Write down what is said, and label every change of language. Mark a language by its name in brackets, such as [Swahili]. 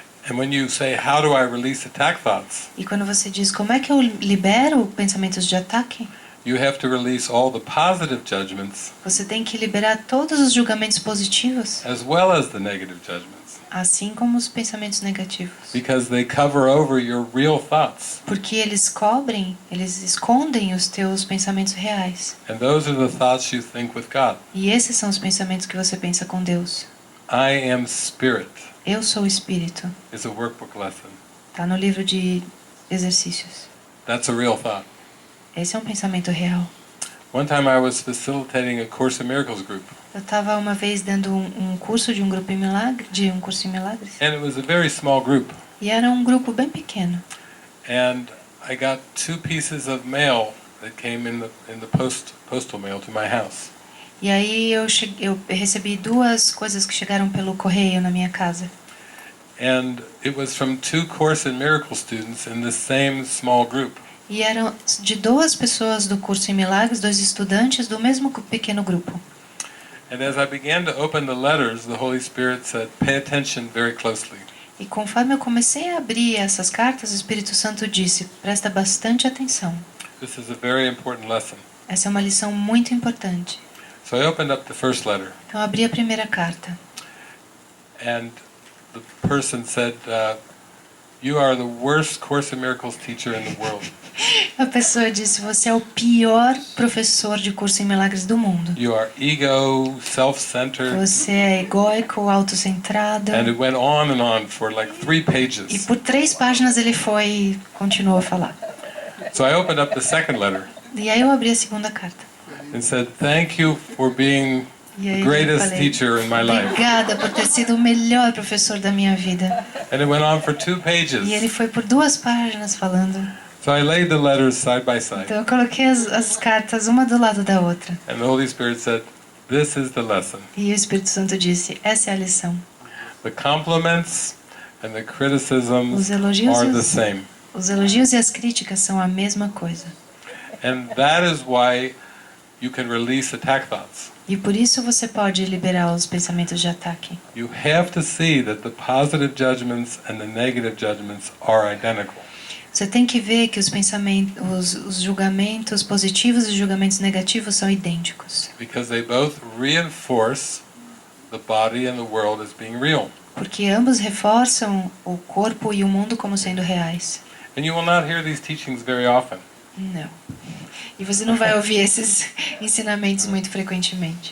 [English] And when you say, how do I release attack thoughts? [Portuguese] E quando você diz como é que eu libero pensamentos de ataque, [English] You have to release all the positive judgments [Portuguese] você tem que liberar todos os julgamentos positivos, [English] as well as the negative judgments, [Portuguese] assim como os pensamentos negativos. [English] because they cover over your real thoughts. [Portuguese] Porque eles escondem os teus pensamentos reais. [English] And those are the thoughts you think with God. [Portuguese] E esses são os pensamentos que você pensa com Deus. [English] I am spirit [Portuguese] Eu sou o Espírito. [English] is a workbook lesson. [Portuguese] Está no livro de exercícios. [English] That's a real thought. [Portuguese] Esse é um pensamento real. [English] One time I was facilitating a Course in Miracles group, [Portuguese] Eu estava uma vez dando um curso de um curso em milagres. [English] and it was a very small group. [Portuguese] E era um grupo bem pequeno. [English] And I got 2 pieces of mail that came in the postal mail to my house. [Portuguese] E aí eu recebi 2 coisas que chegaram pelo correio na minha casa. [English] And it was from 2 Course in Miracles students in the same small group. [Portuguese] E eram de 2 pessoas do curso em milagres, 2 estudantes do mesmo pequeno grupo. [English] And as I began to open the letters, the Holy Spirit said, pay attention very closely. [Portuguese] E conforme eu comecei a abrir essas cartas, o Espírito Santo disse, presta bastante atenção. [English] This is a very important lesson. [Portuguese] Essa é uma lição muito importante. [English] So I opened up the first letter, [Portuguese] Então eu abri a primeira carta. [English] and the person said, you are the worst Course in Miracles teacher in the world. [Portuguese] A pessoa disse, você é o pior professor de curso em milagres do mundo. [English] You are ego, self-centered. [Portuguese] Você é egóico, autocentrado. [English] And it went on for like 3 [Portuguese] E [English] pages. [Portuguese] por 3 páginas ele continuou a falar. [English] So I opened up the second letter [Portuguese] E aí eu abri a segunda carta. [English] and said, thank you for being [Portuguese] E [English] the [Portuguese] aí eu [English] greatest [Portuguese] falei, [English] teacher in my life. [Portuguese] obrigada por ter sido o melhor professor da minha vida. [English] And it went on for 2 [Portuguese] E ele [English] pages. [Portuguese] foi por 2 páginas falando. [English] So I laid the letters side by side. [Portuguese] Então eu coloquei as cartas uma do lado da outra. [English] And the Holy Spirit said, this is the lesson. [Portuguese] E o Espírito Santo disse, essa é a lição. [English] The compliments and the criticisms [Portuguese] Os elogios [English] are [Portuguese] e [English] the [Portuguese] os- [English] same. [Portuguese] Os elogios e as críticas são a mesma coisa. [English] And that is why you can release attack thoughts. [Portuguese] E por isso você pode liberar os pensamentos de ataque. [English] You have to see that the positive judgments and the negative judgments are identical. [Portuguese] Você tem que ver que os julgamentos positivos e os julgamentos negativos são idênticos. [English] Because they both reinforce the body and the world as being real. [Portuguese] Porque ambos reforçam o corpo e o mundo como sendo reais. [English] And you will not hear these teachings very often. [Portuguese] Não. E você não vai ouvir esses ensinamentos muito frequentemente.